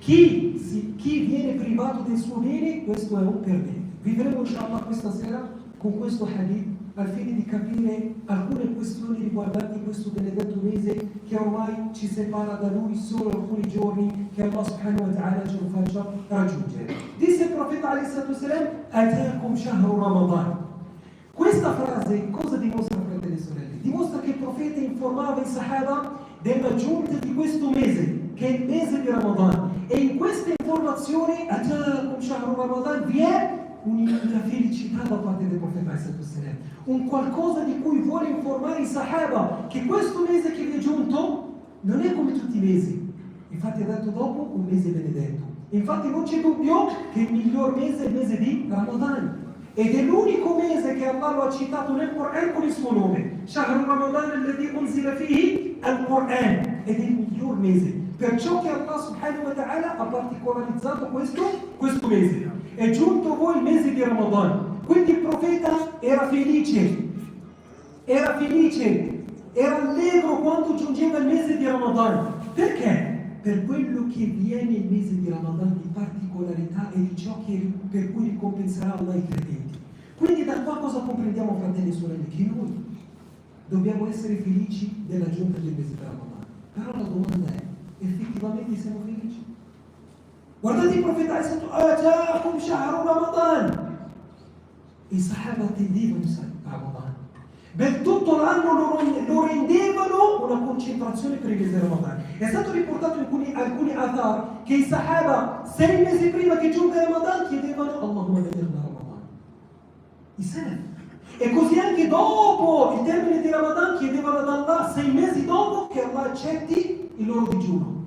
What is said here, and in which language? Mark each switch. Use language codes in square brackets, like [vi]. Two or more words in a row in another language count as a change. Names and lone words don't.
[it] Chi viene privato del suo bene, questo è un perdente. Vivremo inshallah questa sera con questo hadith al fine di capire alcune questioni riguardanti questo benedetto mese che ormai ci separa da lui solo alcuni giorni, che Allah [ar] سبحانه وتعالى [it] ce lo faccia raggiungere. Disse il profeta [ar] عليه الصلاة والسلام: أتاكم شهر رمضان. [it] Questa frase cosa dimostra, fratelli e sorelle? Dimostra che il profeta informava i sahaba della giunta di questo mese, che è il mese di Ramadan, e in questa informazione [ar] أتاكم شهر رمضان [it] vi è una felicità da parte del profeta, un qualcosa di cui vuole informare i sahaba, che questo mese che vi è giunto non è come tutti i mesi. Infatti ha detto dopo un mese benedetto. Infatti non c'è dubbio che il miglior mese è il mese di Ramadan, ed è l'unico mese che Allah lo ha citato nel Quran con il suo nome, [ar] شهر رمضان الذي أنزل فيه القرآن, [it] ed è il miglior mese. Perciò che Allah [ar] سبحانه وتعالى [it] ha particolarizzato questo mese. È giunto voi il mese di Ramadan. Quindi il profeta era felice, era allegro quando giungeva il mese di Ramadan. Perché? Per quello che viene il mese di Ramadan di particolarità e di ciò per cui ricompenserà Allah i credenti. Quindi da qua cosa comprendiamo, fratelli e sorelle? Che noi dobbiamo essere felici della giunta del mese di Ramadan. Però la domanda è: effettivamente siamo felici? Guardate il profeta [ar] أتاكم شهر رمضان. [it] I sahaba attendevano Ramadan. Per tutto l'anno lo rendevano una concentrazione per il mese di Ramadan. È stato riportato in alcuni athar che i sahaba 6 mesi prima che giunga Ramadan chiedevano [ar] اللهم بلغنا رمضان. [it] I salaf. E così anche dopo il termine di Ramadan chiedevano ad Allah 6 mesi dopo che Allah accetti il loro digiuno.